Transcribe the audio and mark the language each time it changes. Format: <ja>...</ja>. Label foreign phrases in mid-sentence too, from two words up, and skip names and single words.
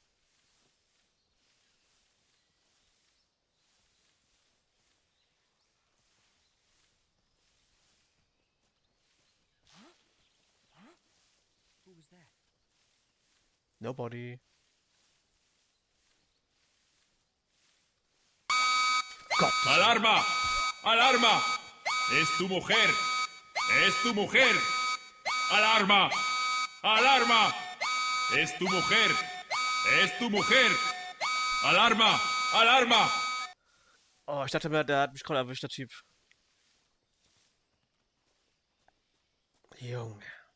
<en>Nobody.</en> <de>Gott.</de> <es>¡Alarma! ¡Alarma! ¡Es tu mujer! ¡Es tu mujer! ¡Alarma! ¡Alarma! ¡Es tu mujer! ¡Es tu mujer! ¡Alarma! ¡Alarma!</es> <de>Oh, ich dachte mir, der hat mich gerade erwischt, der Typ. Junge.</de>